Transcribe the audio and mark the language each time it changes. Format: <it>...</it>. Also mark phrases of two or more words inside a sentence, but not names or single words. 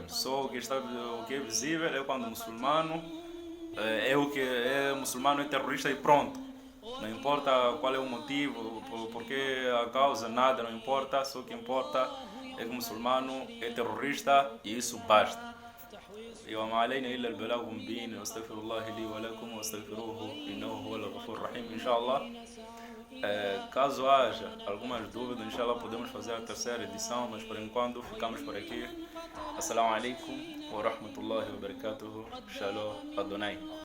<pt>Só o que é visível é quando o muçulmano é muçulmano, é terrorista e pronto. Não importa qual é o motivo, porque a causa, nada, não importa. Só o que importa é que o muçulmano é terrorista e isso basta.</pt> <ar>وما علينا إلا البلاغ المبين واستغفر الله لي ولكم واستغفروه إنه هو الغفور الرحيم إن شاء الله.</ar> <pt>Caso haja algumas dúvidas, inshallah podemos fazer a terceira edição, mas por enquanto ficamos por aqui.</pt> <ar>السلام عليكم ورحمة الله وبركاته.</ar> <he>שלום אדוני.</he>